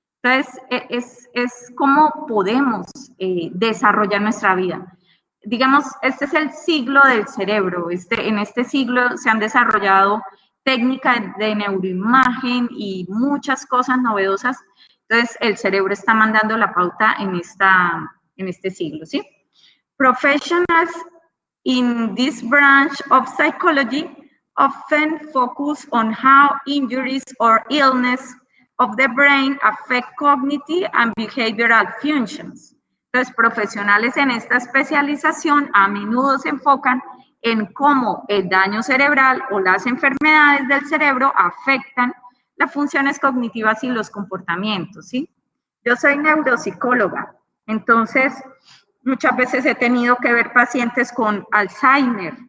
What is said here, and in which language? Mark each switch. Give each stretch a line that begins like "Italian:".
Spanish: Entonces, es cómo podemos desarrollar nuestra vida. Digamos, este es el siglo del cerebro. En este siglo se han desarrollado técnicas de neuroimagen y muchas cosas novedosas. Entonces, el cerebro está mandando la pauta en este siglo, ¿sí?
English: Professionals in this branch of psychology often focus on how injuries or illness of the brain affect cognitive and behavioral functions.
Spanish: Los profesionales en esta especialización a menudo se enfocan en cómo el daño cerebral o las enfermedades del cerebro afectan las funciones cognitivas y los comportamientos, ¿sí? Yo soy neuropsicóloga, entonces muchas veces he tenido que ver pacientes con Alzheimer.